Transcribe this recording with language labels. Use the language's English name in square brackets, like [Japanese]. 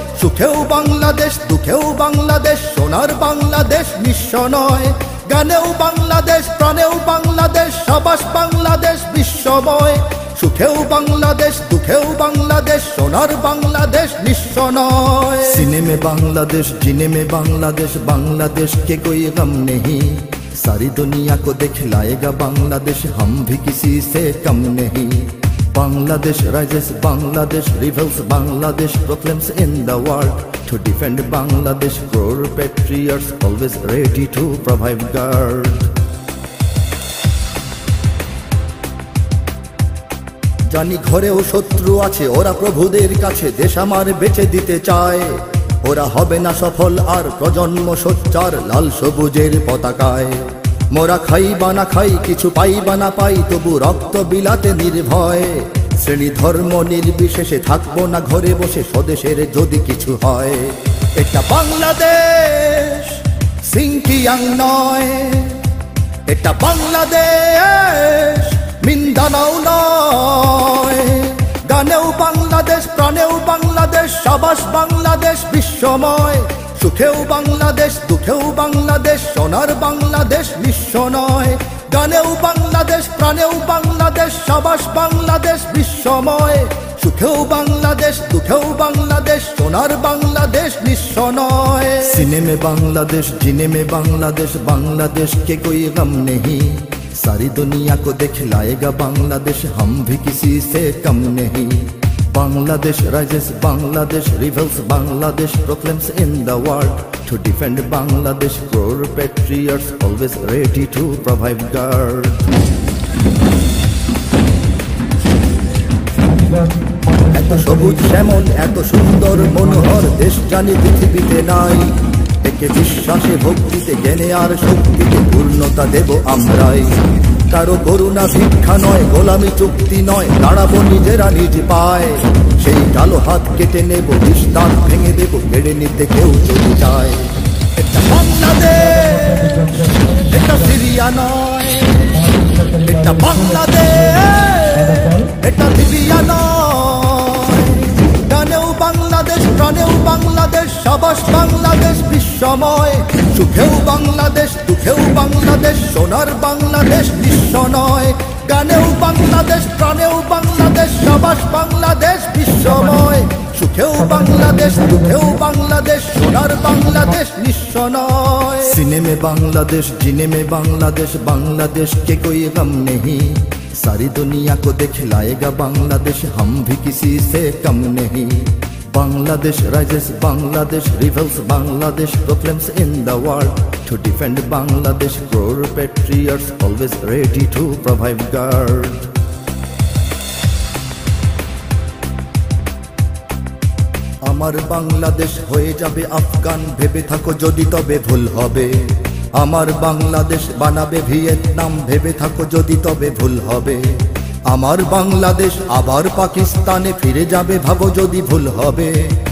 [Bangla] সুখেও বাংলাদেশ, দুঃখেও বাংলাদেশ, সোনার বাংলাদেশ নিঃস্ব নয়। গানেও বাংলাদেশ, প্রাণেও বাংলাদেশ, সাবাস বাংলাদেশ বিশ্বময়। সুখেও বাংলাদেশ, দুঃখেও বাংলাদেশ, সোনার বাংলাদেশ নিঃস্ব নয়। [Hindi] सीने में बांग्लादेश, जीने में बांग्लादेश, बांग्लादेश के कोई गम नहीं। सारी दुनिया को दिखलाएगा बांग्लादेश, हम भी किसी से कम नहीं। [English] Bangladesh rises, Bangladesh rebels, Bangladesh proclaims in the world to defend Bangladesh. Crore patriots always ready to provide guard. [Bangla] জানি ঘরেও শত্রু আছে, ওরা প্রভুদের কাছে দেশ আমার বেচে দিতে চায়। ওরা হবে না সফল আর প্রজন্ম সোচ্চার লাল সবুজের পতাকায়। মোরা খাই বা না খাই, কিছু পাই বা না পাই, তবু রক্ত বিলাতে নির্ভয়। শ্রেণী ধর্ম নির্বিশেষে থাকবো না ঘরে বসে, স্বদেশের যদি কিছু হয়। এটা বাংলাদেশ, সিংকিয়াং নয়। এটা বাংলাদেশ, মিন্দানাও নয়। গানেও বাংলাদেশ, প্রাণেও বাংলাদেশ, সাবাস বাংলাদেশ বিশ্বময়। সুখেও বাংলাদেশ, দুঃখেও বাংলাদেশ, সোনার বাংলাদেশ নিঃস্ব নয়। গানেও বাংলাদেশ, প্রাণেও বাংলাদেশ, সাবাস বাংলাদেশ বিশ্বময়। সুখেও বাংলাদেশ, দুঃখেও বাংলাদেশ, সোনার বাংলাদেশ নিঃস্ব নয়। [Hindi] सीने में बांग्लादेश, जीने में बांग्लादेश, बांग्लादेश के कोई गम नहीं। सारी दुनिया को दिखलाएगा बांग्लादेश, हम भी किसी से कम नहीं। [English] Bangladesh rises, Bangladesh rebels, Bangladesh proclaims in the world. To defend Bangladesh, core patriots always ready to provide guard. [Bangla] এত সবুজ শ্যামল, এত সুন্দর মনোহর দেশ জানি পৃথিবীতে নাই। একে বিশ্বাসে ভক্তিতে জ্ঞানে আর শক্তিতে পূর্ণতা দেব আমরাই। কারো করুণা ভিক্ষা নয়, গোলামি চুক্তি নয়, দাঁড়াবো নিজেরা নিজ পায়। সেই কালো হাত কেটে নেব, বিস্তার ভেঙে দেব, কেড়ে নিতে কেউ যদি চায়। এটা বাংলাদেশ, এটা সিরিয়া নয়। এটা বাংলাদেশ, এটা লিবিয়া নয়। গানেও বাংলাদেশ, প্রাণেও বাংলাদেশ, সাবাস বাংলাদেশ বিশ্বময়। সুখেও বাংলাদেশ, দুঃখেও বাংলাদেশ, সোনার বাংলাদেশ নিঃস্ব নয়। গানেও বাংলাদেশ, প্রাণেও বাংলাদেশ, সাবাস বাংলাদেশ বিশ্বময়। সুখেও বাংলাদেশ, দুঃখেও বাংলাদেশ, সোনার বাংলাদেশ নিঃস্ব নয়। [Hindi] सीने में बांग्लादेश, जीने में बांग्लादेश, बांग्लादेश के कोई गम नहीं। सारी दुनिया को दिखलाएगा बांग्लादेश, हम भी किसी से कम नहीं। [English] Bangladesh rises, Bangladesh rebels, Bangladesh proclaims in the world. To defend Bangladesh, core patriots always ready to provide guard. [Bangla] আমার বাংলাদেশ হয়ে যাবে আফগান, ভেবে থাকো যদি তবে ভুল হবে। আমার বাংলাদেশ বানাবে ভিয়েতনাম, ভেবে থাকো যদি তবে ভুল হবে। আমার বাংলাদেশ আবার পাকিস্তানে ফিরে যাবে, ভাবো যদি ভুল হবে।